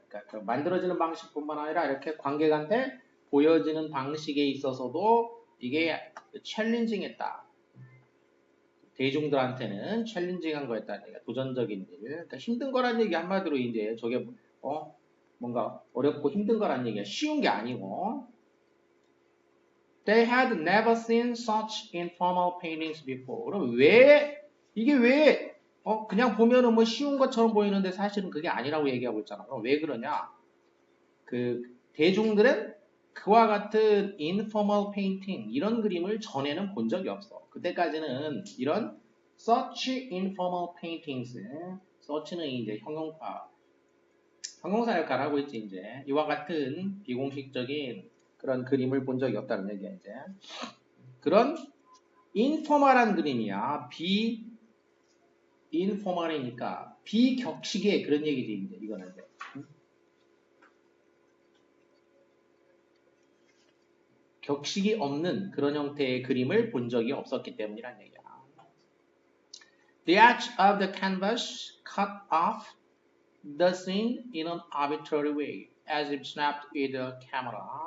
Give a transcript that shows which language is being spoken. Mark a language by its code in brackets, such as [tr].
[ko] 그러니까 만들어지는 방식뿐만 아니라 이렇게 관객한테 보여지는 방식에 있어서도 이게 챌린징했다. 대중들한테는 챌린징한 거였다는 얘기야. 도전적인 일. 그러니까 힘든 거란 얘기 한마디로 이제 저게 뭔가 어렵고 힘든 거란 얘기야. 쉬운 게 아니고. [en] They had never seen such informal paintings before. [ko] 그럼 이게 왜 그냥 보면은 뭐 쉬운 것처럼 보이는데 사실은 그게 아니라고 얘기하고 있잖아. 그럼 왜 그러냐? 그 대중들은 그와 같은 informal painting 이런 그림을 전에는 본 적이 없어. 그때까지는 이런 [en] such informal paintings, [ko] such는 이제 형용사 역할을 하고 있지 이제 이와 같은 비공식적인 그런 그림을 본 적이 없다는 얘기야 이제. 그런 인포멀한 그림이야. 비인포멀이니까 비격식의 그런 얘기지 이제 이거는 이제. 격식이 없는 그런 형태의 그림을 본 적이 없었기 때문이란 얘기야. [en] The edge of the canvas cut off the scene in an arbitrary way, as if snapped with a camera.